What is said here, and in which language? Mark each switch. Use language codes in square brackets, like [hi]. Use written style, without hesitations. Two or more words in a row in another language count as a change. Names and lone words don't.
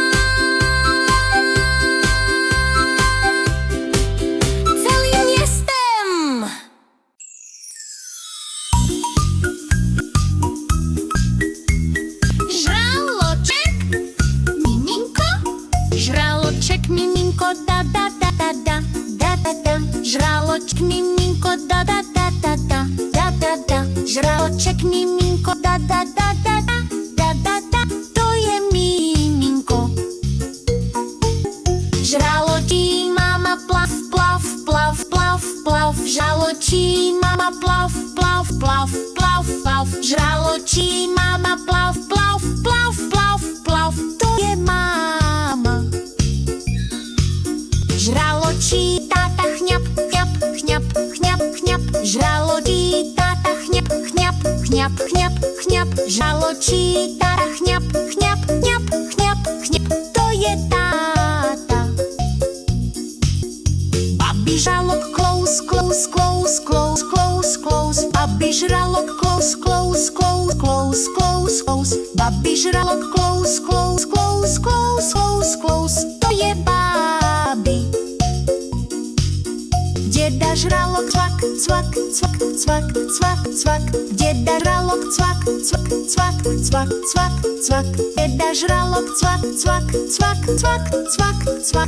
[cs] Celým městem. Žraloček, miminko, da da da da da da da da. Žraloček, miminko, da da da da da da da da. Žraloček, miminko, da da da da da da da da. To je miminko. Žraločí mama plav, plav, plav, plav, plav. Žraločí mama plav, plav, plav, plav, plav. Žraločí mama plav, plav, plav, plav, plav. To je máma. Žraločí táta chňap, chňap, chňap, chňap, chňap. Žraločí táta chňap, chňap, chňap, chňap, chňap. Žraločí táta chňap, chňap, chňap, chňap, chňap. To je táta. Babi žralok [en] close, close, close, close, close, close. [cs] Babi žralok [en] close, close, close, close, close, close. [cs] Babi žralok [en] close, close, close, close, close, close. [cs] To je babi. Děda žralok cvak, cvak, cvak, cvak, cvak, cvak. Děda žralok cvak, cvak, cvak, cvak, cvak, cvak. Děda žralok cvak, cvak, cvak, cvak, cvak, cvak.